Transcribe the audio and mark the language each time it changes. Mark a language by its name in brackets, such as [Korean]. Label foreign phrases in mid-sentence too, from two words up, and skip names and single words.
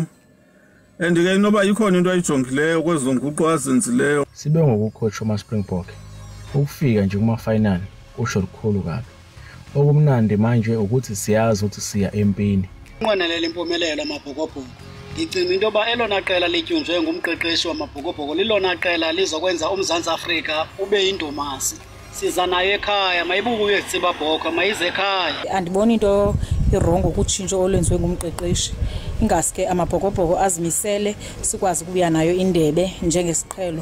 [Xhosa] Andike noba ikhona into ayijongileyo kwezonguqu azenzileyo. [Zulu] Sibe ngokucoach uma Springbok. Ukufika nje kuma final usho likhulu kabi. Okumnandi manje ukuthi siyazi ukuthi siya empini. [Xhosa] Nqonelela impumelelo amabhokobhoko. Ngicima into ba elona qela lityunjwe ngumqeqeshi wamabhokobhoko lilona qela lizokwenza uMzantsi Afrika ube indumasi. Siza nayo ekhaya mayibuye eZimbabwe mayize ekhaya. Andiboni into irongo kutshintsho olwenziwe ngumqeqeshi. Ingaske amabhokobhoko azimisele sikwazi ukubuya nayo indebe njengesiqhelo.